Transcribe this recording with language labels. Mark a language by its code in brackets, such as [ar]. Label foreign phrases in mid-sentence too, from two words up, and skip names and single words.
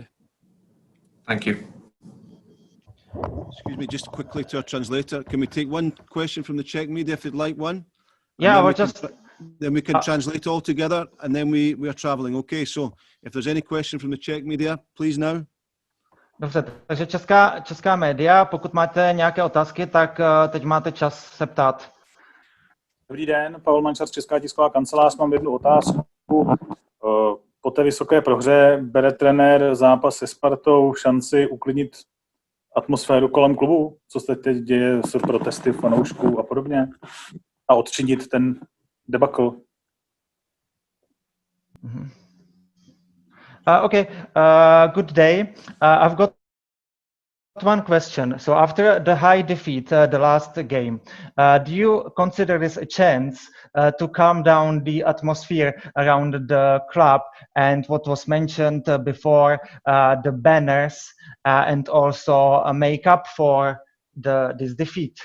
[en] Thank you. Excuse me, just quickly to our translator. Can we take one question from the Czech media if you'd like one? Yeah, then we can translate all together, and then we are travelling. Okay, so if there's any question from the Czech media, please now. [cs] Dobře, takže česká média, pokud máte nějaké otázky, tak teď máte čas se ptát. Dobrý den, Pavel Mančar, Česká tisková kancelář. Mám jednu otázku. Po té vysoké prohře bere trenér zápas se Spartou šanci uklidnit atmosféru kolem klubu? Co se teď děje s protesty fanoušků a podobně? A odčinit ten debakl? [en] Good day. I've got one question. So after the high defeat, the last game, do you consider this a chance to calm down the atmosphere around the club and what was mentioned before, the banners, and also make up for this defeat?